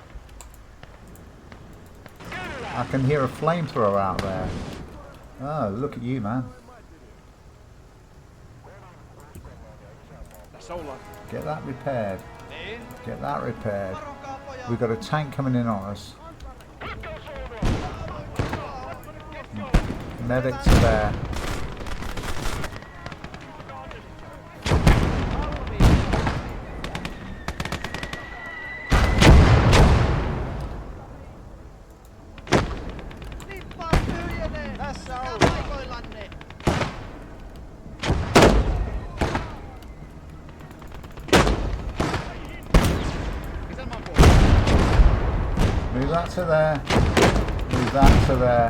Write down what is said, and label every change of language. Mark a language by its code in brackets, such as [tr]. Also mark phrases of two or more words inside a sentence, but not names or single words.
[en] I can hear a flamethrower out there. Oh, look at you, man. [fi] Tässä ollaan. [en] Get that repaired. [fi] Niin. [en] Get that repaired. [fi] Varokaa pojat. [en] We've got a tank coming in on us. Medics are there. [fi] Lippaa tyhjenee. Tässä on. Paikoillanne. Isänmaan puolesta. [en] Move that to there. Move that to there.